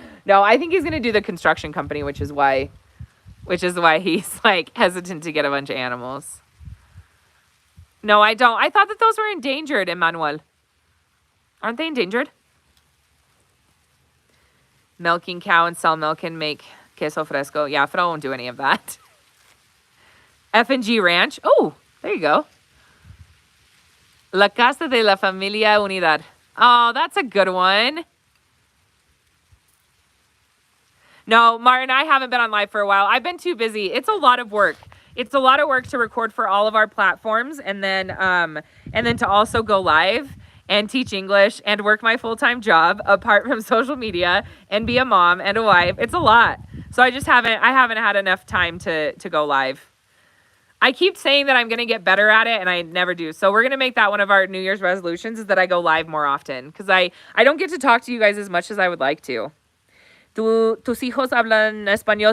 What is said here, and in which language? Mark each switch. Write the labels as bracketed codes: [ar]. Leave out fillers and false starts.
[en] No, I think he's gonna do the construction company, which is why he's like hesitant to get a bunch of animals. No, I don't. I thought that those were endangered, Emmanuel. Aren't they endangered? Milking cow and sell milk and make queso fresco. Yeah, Fidel won't do any of that. F&G Ranch. Oh, there you go. [es] La Casa de la Familia Unidad. [en] Oh, that's a good one. No, Martin, I haven't been on live for a while. I've been too busy. It's a lot of work. It's a lot of work to record for all of our platforms and then to also go live and teach English and work my full-time job apart from social media and be a mom and a wife. It's a lot. So I haven't had enough time to go live. I keep saying that I'm going to get better at it and I never do. So we're going to make that one of our New Year's resolutions is that I go live more often because I don't get to talk to you guys as much as I would like to. [es] ¿Tus hijos hablan español?